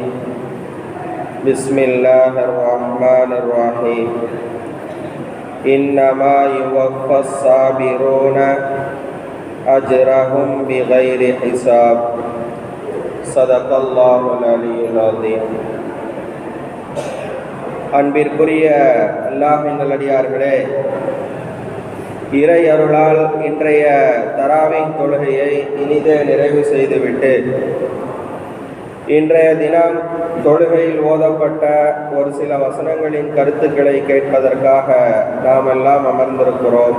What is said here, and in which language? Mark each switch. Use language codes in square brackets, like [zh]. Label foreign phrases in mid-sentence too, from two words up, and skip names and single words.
[ar] بسم الله الرحمن الرحيم. إنما يوفى الصابرون أجرهم بغير حساب. صدق الله العلي العظيم. [ta] அன்பிற்குரிய அல்லாஹ்வின் நல்லடியார்களே, இறை அருளால் இன்றைய தராவீஹ் தொழுகையை இனிதே நிறைவு செய்துவிட்டு இன்றைய தினம் தொழுகையில் ஓதப்பட்ட ஒரு சில வசனங்களின் கருத்துக்களை கேட்பதற்காக நாம் எல்லாம் அமர்ந்திருக்கிறோம்.